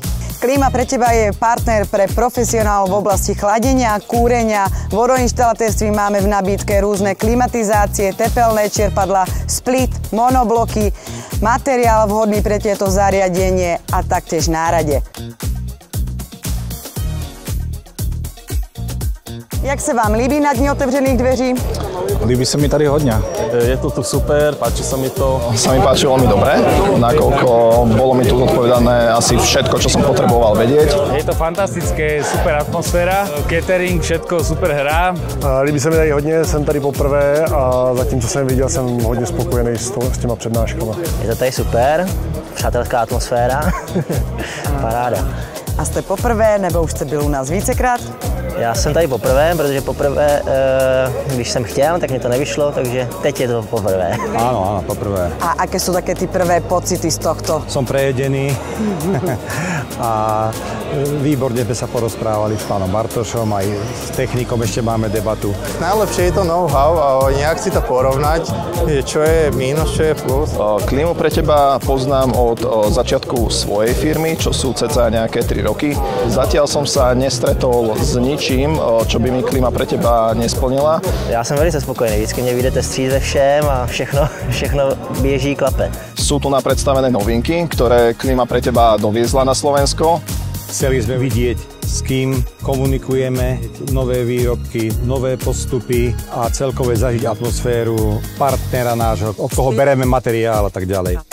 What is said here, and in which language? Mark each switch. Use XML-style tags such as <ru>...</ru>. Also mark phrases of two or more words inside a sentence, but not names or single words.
<sk>Klíma pre teba je partner pre profesionálov v oblasti chladenia, kúrenia, vodoinštalatérství máme v nabídke rôzne klimatizácie, tepelné čerpadlá, split, monobloky, materiál vhodný pre tieto zariadenie a taktiež nárade.</sk> <cs>Jak se vám líbí na dni otevřených dveří? Líbí sa mi tady hodně.</cs> <sk>Je to tu super, páči sa mi to. Sa mi páči veľmi dobre, nakoľko bolo mi tu odpovedané asi všetko, čo som potreboval vedieť. Je to fantastické, super atmosféra, catering, všetko super hrá.</sk> <cs>Líbí se mi tady hodně, jsem tady poprvé a zatím, co jsem viděl, jsem hodně spokojený s těma přednáškama. Je to tady super, přátelská atmosféra, paráda. A jste poprvé, nebo už jste byl u nás vícekrát? Já jsem tady poprvé, protože poprvé, když jsem chtěl, tak mě to nevyšlo, takže teď je to poprvé. Áno, poprvé.</cs> <sk>A aké sú také ty prvé pocity z tohto? Som prejedený a výborne sme sa porozprávali s pánom Bartošom, aj s technikom ešte máme debatu. Najlepšie je to know-how a nejak si to porovnať, čo je mínus, čo je plus. Klímu pre teba poznám od začiatku svojej firmy, čo sú cca nejaké 3 roky. Zatiaľ som sa nestretol s ničím, čo by mi Klíma pre teba nesplnila.</sk> <cs>Já jsem velice spokojený, vždycky mě vyjdete vstříc ve všem a všechno běží, klape.</cs> <sk>Sú tu na predstavené novinky, ktoré Klíma pre teba doviezla na Slovensko. Chceli sme vidieť, s kým komunikujeme, nové výrobky, nové postupy a celkové zažiť atmosféru partnera nášho, od koho bereme materiál a tak ďalej.</sk>